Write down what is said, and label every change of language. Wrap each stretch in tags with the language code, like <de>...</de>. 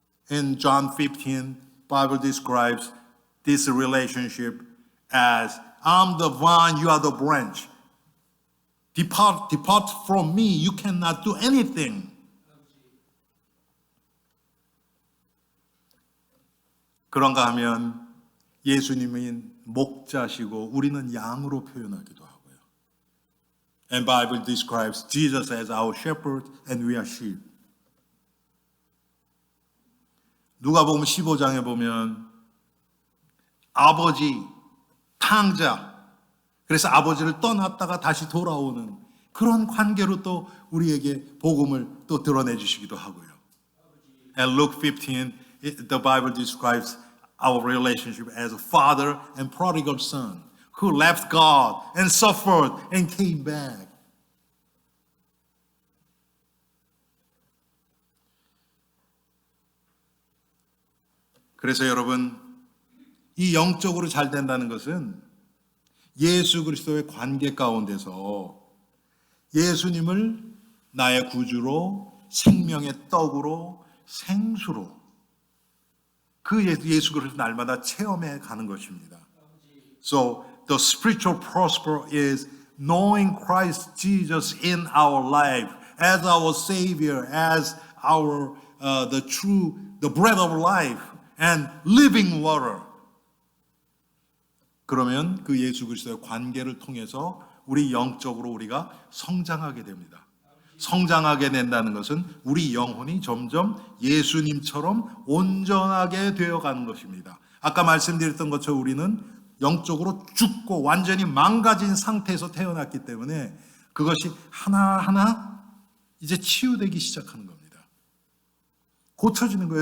<en>In John 15, Bible describes this relationship as I'm the vine, you are the branch. Depart from me, you cannot do anything.</en> <ko>그런가 하면 예수님이 목자시고 우리는 양으로 표현하기도 하고요.</ko> <en>And Bible describes Jesus as our shepherd and we are sheep.</en> <ko>누가복음 15장에 보면 아버지, 탕자, 그래서 아버지를 떠났다가 다시 돌아오는 그런 관계로 또 우리에게 복음을 또 드러내 주시기도 하고요.</ko> <en>And Luke 15, the Bible describes our relationship as a father and prodigal son who left God and suffered and came back.</en> <ko>그래서 여러분, 이 영적으로 잘 된다는 것은 예수 그리스도의 관계 가운데서 예수님을 나의 구주로, 생명의 떡으로, 생수로 그 예수 그리스도 날마다 체험해 가는 것입니다.</ko> <en>So the spiritual prosper is knowing Christ Jesus in our life as our Savior, as our the bread of life. and living water.</en> <ko>그러면 그 예수 그리스도의 관계를 통해서 우리 영적으로 우리가 성장하게 됩니다. 성장하게 된다는 것은 우리 영혼이 점점 예수님처럼 온전하게 되어가는 것입니다. 아까 말씀드렸던 것처럼 우리는 영적으로 죽고 완전히 망가진 상태에서 태어났기 때문에 그것이 하나하나 이제 치유되기 시작하는 겁니다. 고쳐지는 거예요.</ko>